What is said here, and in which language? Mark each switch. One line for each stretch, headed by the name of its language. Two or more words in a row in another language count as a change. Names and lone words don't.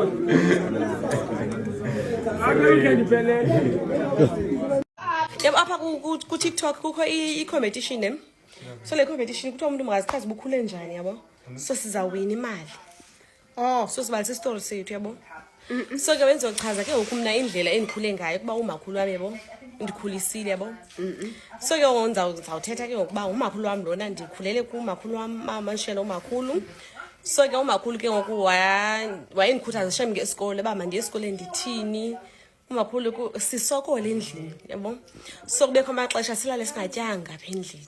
Xhosa: Yebo apha ku TikTok kukho i-competition ne. So le competition kuthiwa umuntu makazichaze ubukhule njani yabo. So sizawina imali. Oh, so sibalisa story sethu yabo. So ke wenza uchaza ke ukumna indlela endikhule ngayo kuba umakhulu wami yabo ndikhulisile yabo. So ke uzawuthetha ke ngokuba umakhulu wami lona ndikhulele kumakhulu wami mama Nshela umakhulu. So ke umakhulu ke ngoku wayendikhuthaza shem ngesikole ba mandiye esikoleni ndithini. Umakhulu sisokole endlini yabo. So kubekho amaxesha silale singatyanga apha endlini.